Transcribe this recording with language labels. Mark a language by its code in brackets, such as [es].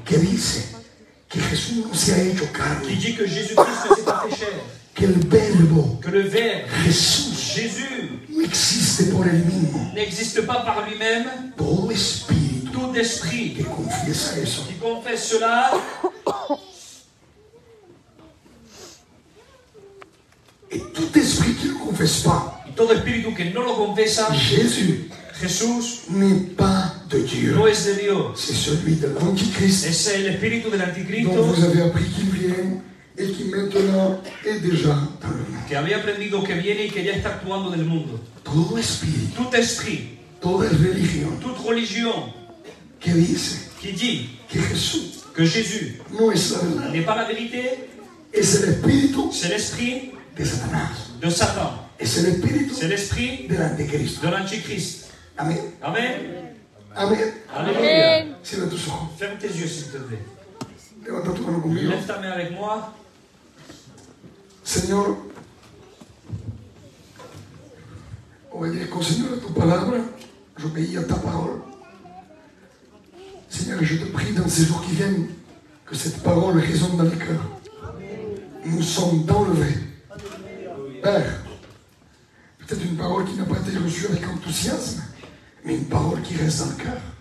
[es] que dice que Jesús no se ha hecho [fr] qui [es] carne, [fr] dit que Jésus-Christ ne s'est pas fait chair. [es] que el verbo [fr] Que le Verbe, [es] Jesús [fr] Jésus, [es] no existe por él mismo. [fr] n'existe pas par lui-même. [es] Todo espíritu [fr] Tout esprit [es] que confiesa eso [fr] qui confesse cela, et tout esprit qui ne confesse pas [es] y todo espíritu que no lo confesa, [fr] Jésus [es] Jesús [fr] n'est pas de Dieu. [es] no es de Dios. [fr] C'est celui de l'Antichrist [es] Es el espíritu del [fr] dont [es] anticristo [fr] vous avez appris qu'il vient et qui maintenant est déjà dans le monde. [es] que había aprendido que viene y que ya está actuando en el mundo. Todo espíritu, [fr] Tout esprit, [es] toda religión [fr] toute religion [es] que dice [fr] qui dit [es] que Jesús [fr] que Jésus [es] no es la verdad, [fr] n'est pas la vérité, [es] es el espíritu [fr] c'est l'esprit [es] de Satanás, [fr] de Satan, [es] es el espíritu [fr] c'est l'esprit [es] del anticristo. [fr] de l'Antichrist. [es] Amén. [fr] Amen. [es] Amén. [fr] Alléluia. [es] Cierra tus ojos. [fr] Ferme tes yeux, s'il te plaît. [es] Levanta tu mano conmigo. [fr] Lève ta main avec moi. [es] Señor, obedezco, Señor, a tu palabra. [fr] J'obéis à ta parole. Seigneur, je te prie dans ces jours qui viennent que cette parole résonne dans les cœurs. Nous sommes enlevés. Père, peut-être une parole qui n'a pas été reçue avec enthousiasme, mais une parole qui reste dans le cœur.